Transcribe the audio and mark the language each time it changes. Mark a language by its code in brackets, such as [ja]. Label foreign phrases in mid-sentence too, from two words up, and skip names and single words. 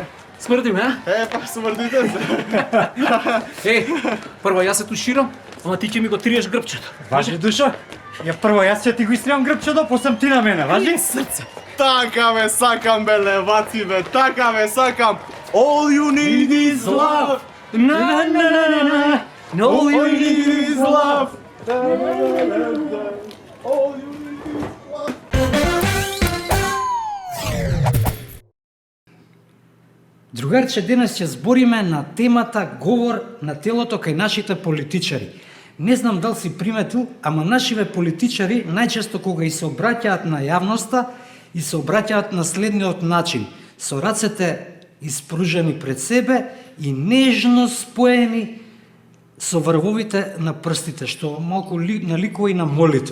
[mk] Смрди ме, а? Па смрдите се. Прво јас се туширам, ама ти ќе ми го триеш грбчето. Важи, Душо? Ја прво јас ќе ти го истријам грбчето, после ти на мене, важи? Срце. Така бе, сакам бе, леваци бе, така бе, сакам. [en] All you need is love. На на на на на. No All you you need is love. All you need is love. [mk] Другарче, денес ќе збориме на темата говор на телото кај нашите политичари. Не знам дали си приметил, ама нашиве политичари најчесто кога и се обраќаат на јавноста и се обраќаат на следниот начин, со рацете испружени пред себе и нежно споени со врвовите на прстите, што малку наликува и на молитва.